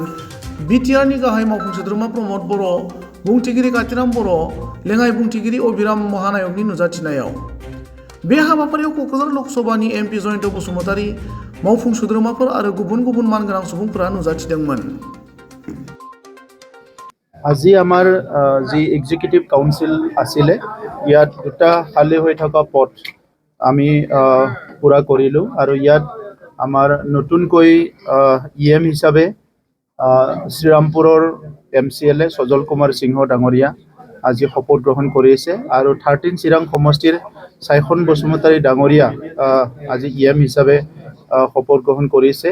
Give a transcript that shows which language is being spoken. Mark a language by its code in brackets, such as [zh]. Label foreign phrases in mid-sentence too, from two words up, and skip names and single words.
[brx] बिटिआरनि गाहाय मावफुं सोद्रोमा प्रमद बर', बुंथिगिरि कातिराम बर', लेङाइ बुंथिगिरि अबिराम महानायकनि नुजाथिनायाव। बे हाबाफारियाव कक्राझार लकसभानि एमपि जयन्त बसुमतारी, मावफुं सोद्रोमाफोर आरो गुबुन गुबुन मानगोनां सुबुंफोरा नुजाथिदोंमोन। [as] আজি আমাৰ যি [en] executive council [as] আছিলে ইয়াত দুটা খালী হৈ থকা পদ আমি পূৰা কৰিলোঁ আৰু ইয়াত আমাৰ নতুনকৈ ইএম হিচাপে শ্ৰীৰামপুৰৰ এমচিএলএ সজল কুমাৰ সিংহ ডাঙৰীয়া আজি শপত গ্ৰহণ কৰিছে আৰু 13 চিৰাং সমষ্টিৰ সাইখন বসুমতাৰী ডাঙৰীয়া আজি ইএম হিচাপে শপত গ্ৰহণ কৰিছে।